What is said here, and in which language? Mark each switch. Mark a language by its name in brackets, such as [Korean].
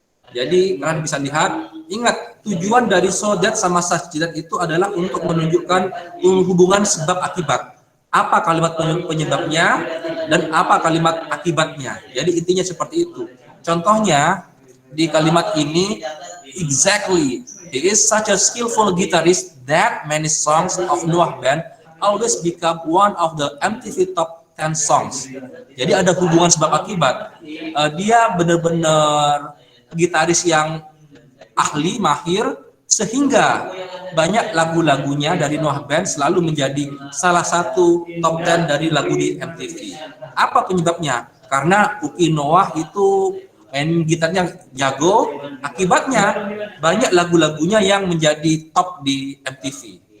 [Indonesian] Jadi kalian bisa lihat, ingat tujuan dari so that sama such that itu adalah untuk menunjukkan hubungan sebab akibat. Apa kalimat penyebabnya dan apa kalimat akibatnya. Jadi intinya seperti itu. Contohnya di kalimat ini, [English] exactly, he is such a skillful guitarist that many songs of Noah Band always become one of the MTV Top 10 songs. [Indonesian] Jadi ada hubungan sebab akibat. Dia benar-benar gitaris yang ahli, mahir, sehingga banyak lagu-lagunya dari Noah Band selalu menjadi salah satu top 10 dari lagu di MTV. Apa penyebabnya? Karena Uki Noah itu main gitarnya jago, akibatnya banyak lagu-lagunya yang menjadi top di MTV.